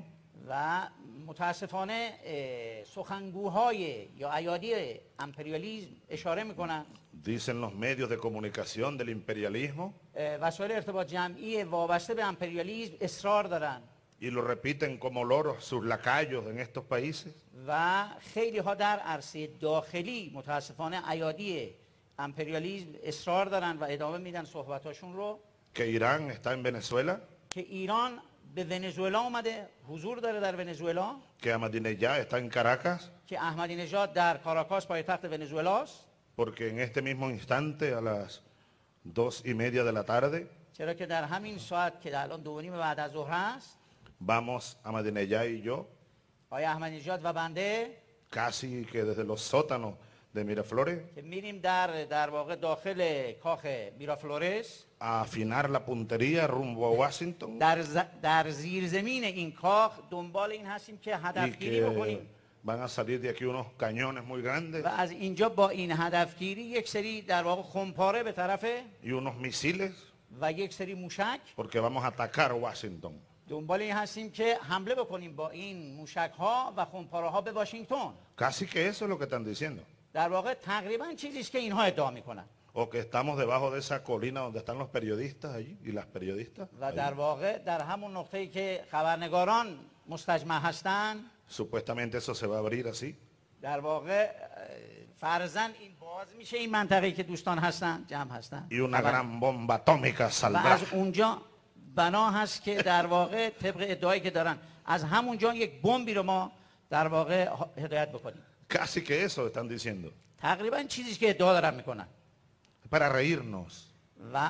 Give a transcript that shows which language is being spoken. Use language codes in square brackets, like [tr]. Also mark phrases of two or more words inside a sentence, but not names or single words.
[fa] و متاسفانه سخنگوهای یا ایادی امپریالیسم اشاره میکنن [es] dicen los medios de comunicación del imperialismo [fa] وسایل ارتباط جمعی وابسته به امپریالیسم اصرار دارن [es] y lo repiten como loros sus lacayos en estos países [fa] و خیلی ها در عرصه داخلی متاسفانه ایادی امپریالیسم اصرار دارن و ادامه میدن صحبتاشون رو [es] que Irán está en Venezuela, [fa] که ایران به ونزوئلا اومده، حضور داره در ونزوئلا، [es] que Ahmadinejad está en Caracas, [fa] که احمدی نژاد در کاراکاس پایتخت ونزوئلاست، [es] porque en este mismo instante a las 2:30 de la tarde [fa] چرا که در همین ساعت که الان 2:30 بعد از ظهر است [es] vamos Ahmadinejad y yo [fa] آقای احمدی نژاد و بنده [es] casi que desde los sótanos de Miraflores [fa] که میریم در واقع داخل کاخ میرافلورس [es] a afinar la puntería rumbo a Washington [fa] در زیرزمین این کاخ دنبال این هستیم که [es] y [fa] هدفگیری بکنیم [es] que van a salir de aquí unos cañones muy grandes [fa] و از اینجا با این هدفگیری یک سری در واقع خمپاره به طرف [es] y unos misiles [fa] و یک سری موشک [es] porque vamos a atacar Washington. [fa] دنبال این هستیم که حمله بکنیم با این موشک ها و خمپاره ها به واشنگتن. [es] Casi que eso es lo que están diciendo. [fa] در واقع تقریبا چیزی است که اینها ادعا میکنن. [es] O que estamos debajo de esa colina donde están los periodistas allí y las periodistas. [fa] و در واقع در همون نقطه‌ای که خبرنگاران مستجمع هستند [es] Supuestamente eso se va a abrir así. [fa] در واقع فرضاً این باز میشه این منطقه‌ای که دوستان هستن جمع هستن [es] Y una gran bomba atómica [fa] و [es] saldrá. [fa] از اونجا بنا هست که در واقع طبق ادعایی که دارن از همونجا یک بمبی رو ما در واقع هدایت بکنیم. [es] Casi que eso están diciendo. [fa] تقریبا چیزی که ادعا دارن میکنن. [es] Para reírnos, [fa] و